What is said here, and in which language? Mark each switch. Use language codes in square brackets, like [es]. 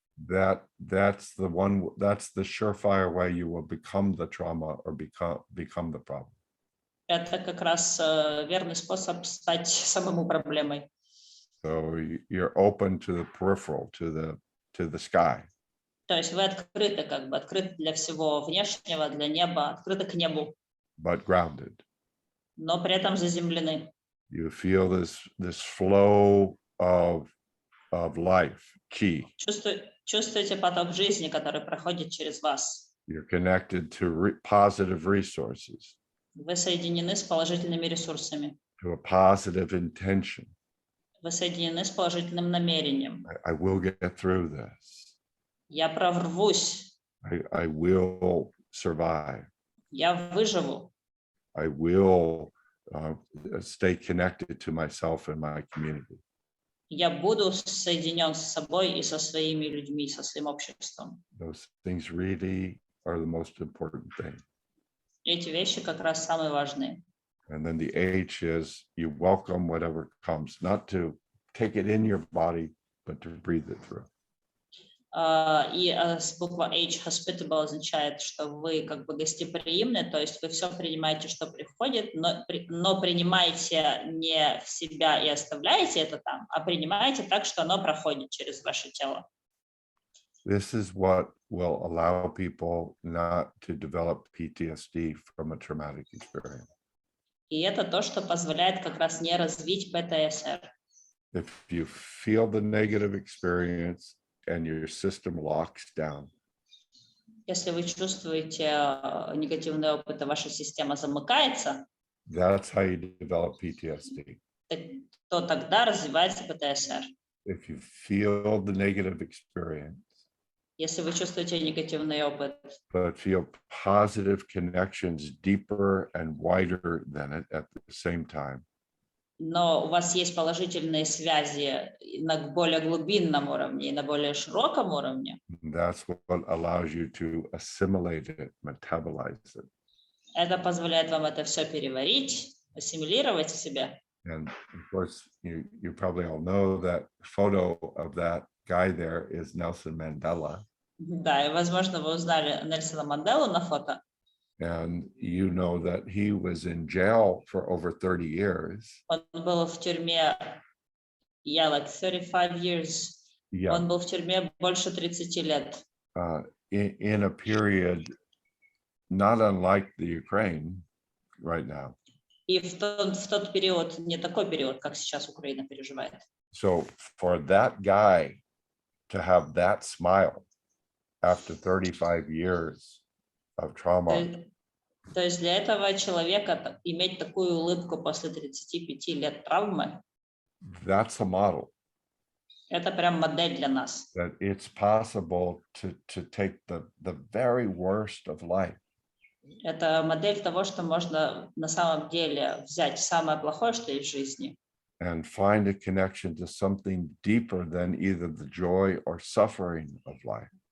[en] That's the surefire way you will become the trauma or become the problem. [ru] Это как раз верный способ стать самому проблемой. [en] So you're open to the peripheral, to the sky. [ru] То есть вы открыты, как бы открыты для всего внешнего, для неба, открыты к небу. [en] But grounded. [ru] Но при этом заземлены. [en] You feel this flow of life, chi. [ru] Чувствуете поток жизни, который проходит через вас. [en] You're connected to positive resources. [ru] Вы соединены с положительными ресурсами. [en] To a positive intention. [ru] Вы соединены с положительным намерением. [en] I will get through this. [ru] Я прорвусь. [en] I will survive. [ru] Я выживу. [en] I will stay connected to myself and my community. [ru] Я буду соединен с собой и со своими людьми, со своим обществом. [en] Those things really are the most important thing. [ru] Эти вещи как раз самые важные. [en] And then the H is you welcome whatever comes, not to take it in your body, but to breathe it through. [ru] И буква H, hospitable, означает, что вы как бы гостеприимны, то есть вы все принимаете, что приходит, но принимаете не в себя и оставляете это там, а принимаете так, что оно проходит через ваше тело. [en] This is what will allow people not to develop PTSD from a traumatic experience. [ru] И это то, что позволяет как раз не развить ПТСР. [en] If you feel the negative experience and your system locks down, [ru] Если вы чувствуете негативный опыт, и ваша система замыкается, [en] that's how you develop PTSD. [ru] то тогда развивается ПТСР. [en] If you feel the negative experience, [ru] Если вы чувствуете негативный опыт, [en] but feel positive connections deeper and wider than it at the same time, [ru] но у вас есть положительные связи на более глубинном уровне и на более широком уровне, [en] that's what allows you to assimilate it, metabolize it. [ru] это позволяет вам это все переварить, ассимилировать в себе. [en] And of course, you probably all know that photo of that guy there is Nelson Mandela. [ru] Да, и, возможно, вы узнали Нельсона Манделу на фото. [en] And you know that he was in jail for over 30 years. [ru] Он был в тюрьме, [en] like 35 years. Yeah. [ru] Он был в тюрьме больше 30 лет. [en] In a period not unlike the Ukraine right now. [ru] И в тот период, не такой период, как сейчас Украина переживает. [en] So for that guy to have that smile after 35 years of trauma, [ru] то есть для этого человека иметь такую улыбку после 35 лет травмы, [en] that's a model. [ru] Это прям модель для нас. [en] That it's possible to take the very worst of life. [ru] Это модель того, что можно на самом деле взять самое плохое, что есть в жизни, [en] and find a connection to something deeper than either the joy or suffering of life.